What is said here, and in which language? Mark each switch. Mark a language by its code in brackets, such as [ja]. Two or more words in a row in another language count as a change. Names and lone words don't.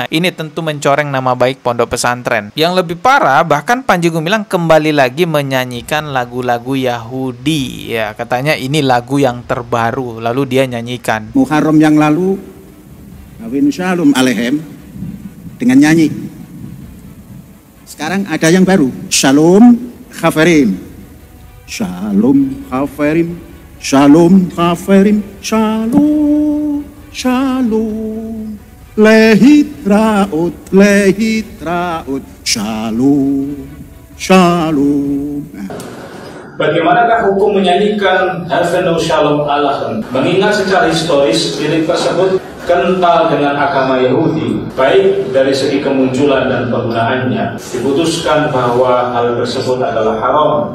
[id] Ini tentu mencoreng nama baik pondok pesantren. Yang lebih parah, bahkan Panji Gumilang kembali lagi menyanyikan lagu-lagu Yahudi. Ya, katanya ini lagu yang terbaru, lalu dia nyanyikan. Muharram yang lalu, Kawin [he] שלום עליכם [id] dengan nyanyi. Sekarang ada yang baru, [he] שלום חברים. שלום חברים. שלום חברים. Shalom. שלום, להתראות, להתראות, שלום, שלום. [id] Bagaimanakah hukum menyanyikan [he] הבאנו שלום עליכם? [id] Mengingat secara historis lirik tersebut kental dengan agama Yahudi, baik dari segi kemunculan dan penggunaannya, diputuskan bahwa hal tersebut adalah haram.